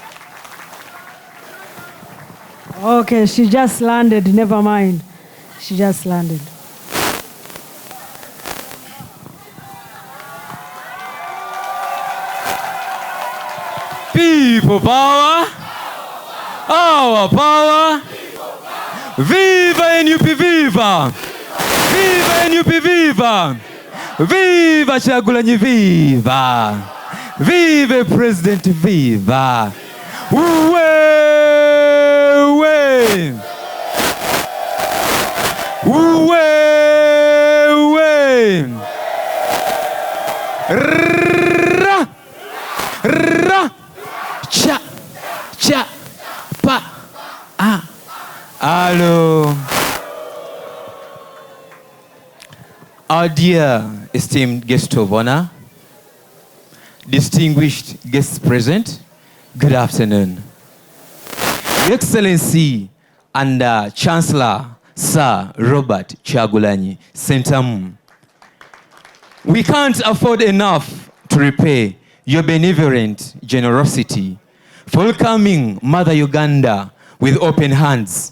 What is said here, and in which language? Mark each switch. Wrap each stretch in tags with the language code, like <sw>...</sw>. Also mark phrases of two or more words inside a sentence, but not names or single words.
<en>Okay, she just landed, never mind. She just landed. People power, our power, viva NUP, viva! Viva NUP, viva! Viva Chagulanyi, viva! Viva President, viva! Uwe! Uwe! Uwe! Hey! Ra! Ra! Cha! Cha! Pa! Ah! Hello. Our dear esteemed guest of honor, distinguished guests present, good afternoon. Your Excellency and Chancellor Sir Robert Chagulanyi Sentamu, we can't afford enough to repay your benevolent generosity for welcoming Mother Uganda with open hands.</en>